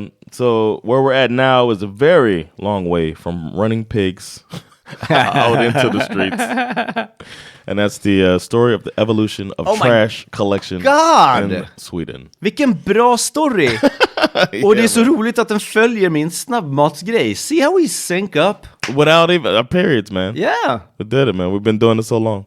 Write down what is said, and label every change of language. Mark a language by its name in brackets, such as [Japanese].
[English] So where we're at now is a very long way from running pigs out into the streets. And that's the story of the evolution of trash collection in Sweden. [Swedish] Vilken bra story! Och det är så roligt att den följer min snabbmatsgrej. [English] See how we sync up? Without even periods, man. Yeah. We did it, man. We've been doing this so long.